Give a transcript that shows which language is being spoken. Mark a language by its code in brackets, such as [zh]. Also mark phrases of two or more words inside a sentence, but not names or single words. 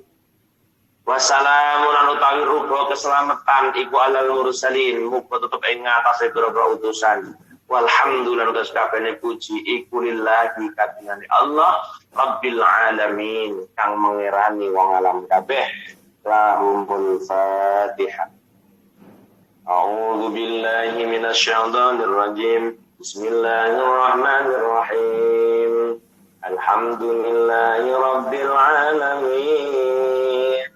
[jv] Wassalamun lan utawi rupa keselamatan iku [ar] على المرسلين [jv] muga tetep ing ngatasé pira-pira utusan. Walhamdulillah utus kabehane puji iku lillahi kadungane [ar] الله رب العالمين [jv] kang mengerani wong alam kabeh. [ar] لهم الفاتحة. أعوذ بالله من الشيطان الرجيم. بسم الله الرحمن الرحيم. الحمد لله رب العالمين.